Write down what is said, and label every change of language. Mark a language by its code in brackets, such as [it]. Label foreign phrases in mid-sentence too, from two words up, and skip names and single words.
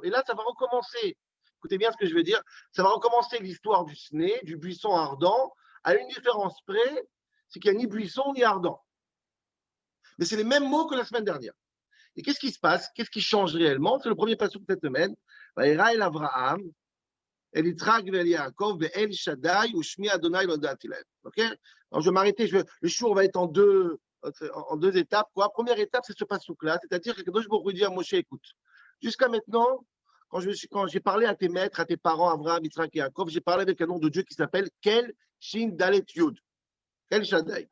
[fr] Et là, ça va recommencer. Écoutez bien ce que je veux dire. Ça va recommencer l'histoire du SNE, du buisson ardent, à une différence près, c'est qu'il n'y a ni buisson ni ardent. Mais c'est les mêmes mots que la semaine dernière. Et qu'est-ce qui se passe? Qu'est-ce qui change réellement? C'est le premier passage de cette semaine. [he] וארא אל אברהם, אל יצחק ואל יעקב, אל שדי, ושמי אדני לא נודעתי להם. [fr] Ok? Alors je vais m'arrêter. Le shiur va être en deux étapes. Quoi. Première étape, c'est ce passage-là, c'est-à-dire que quand je vous dire à Moshe, écoute, jusqu'à maintenant, quand j'ai parlé à tes maîtres, à tes parents, Avraham, Yitzhak et Yaakov, j'ai parlé avec un nom de Dieu qui s'appelle [he] קל שין דלת יוד, אל שדי.